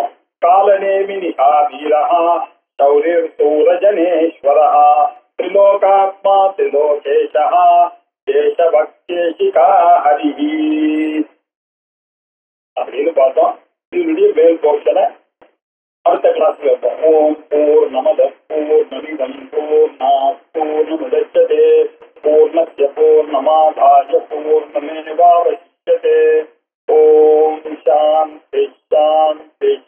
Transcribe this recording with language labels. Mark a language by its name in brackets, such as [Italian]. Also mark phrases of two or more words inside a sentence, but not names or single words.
[Sanskrit] कालनेमि निहा वीरहा शौरिः शूरजनेश्वरः त्रिलोकात्मा त्रिलोकेशः केशवकेशिहा हरिः [Tamil] அப்படின்னு பார்த்தோம். இதனுடைய மேல் போர்ஷனை அடுத்த கிளாஸ்ல இருப்போம். [Sanskrit] ओम् पूर्णमदः पूर्णमिदम् पूर्णात् पूर्णमुदच्यते पूर्णस्य पूर्णमादाय पूर्णमेवावशिष्यते. ओम् शान्ति शान्ति